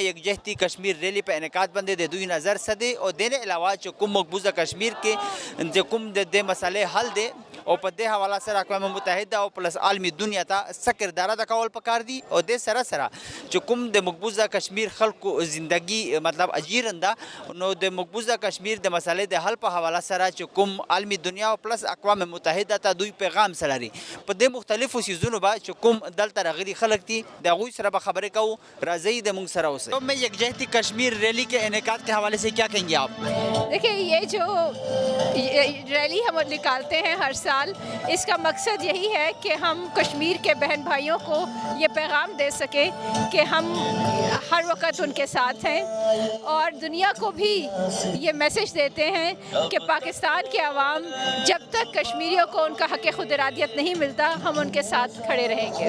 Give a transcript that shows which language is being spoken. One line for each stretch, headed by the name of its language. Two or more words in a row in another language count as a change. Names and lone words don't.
Pashto: یکجهتي کشمیر ریلی په انعقاد باندې د دوی نظر څه دی او د نه علاوه چې کوم مقبوضه کشمیر کې د کوم د دې مسئلې حل دی او په دې حواله سره اقوام متحده او پلس عالمي دنیا ته څه کرداره د کول پکار دي او د سره سره چې کوم د مقبوضه کشمیر خلکو زندگی مطلب اجیرنده نو د مقبوضه کشمیر د مسئلې د حل په حواله سره چې کوم عالمي دنیا او پلس اقوام متحده ته دوی پیغام سره لري په دې مختلفو سیزونو به چې کوم دلته راغلي خلک دي د هغوی سره به خبرې کوو. راځئ د موږ سره اوسئ.
Urdu: میں یکجہتی کشمیر ریلی کے انعقاد کے حوالے سے کیا کہیں گے آپ؟ دیکھیں یہ جو ریلی ہم نکالتے ہیں ہر سال اس کا مقصد یہی ہے کہ ہم کشمیر کے بہن بھائیوں کو یہ پیغام دے سکیں کہ ہم ہر وقت ان کے ساتھ ہیں اور دنیا کو بھی یہ میسج دیتے ہیں کہ پاکستان کے عوام جب تک کشمیریوں کو ان کا حق خود ارادیت نہیں ملتا ہم ان کے ساتھ کھڑے رہیں گے.